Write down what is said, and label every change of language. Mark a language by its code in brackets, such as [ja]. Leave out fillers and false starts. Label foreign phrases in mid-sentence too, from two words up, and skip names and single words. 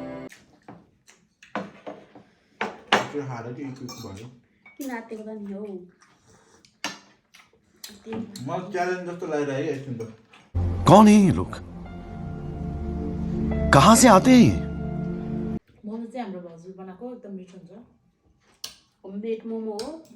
[ne] किन आत्तिएको त नि हौ। मलाई च्यालेन्ज जस्तो लागिरह्यो एकछिन त। [hi] कौन है ये लोग, कहाँ से आते हैं? [ne] मोमो चाहिँ हाम्रो भाउजूले बनाएको एकदम मिठो हुन्छ। होममेड मोमो हो।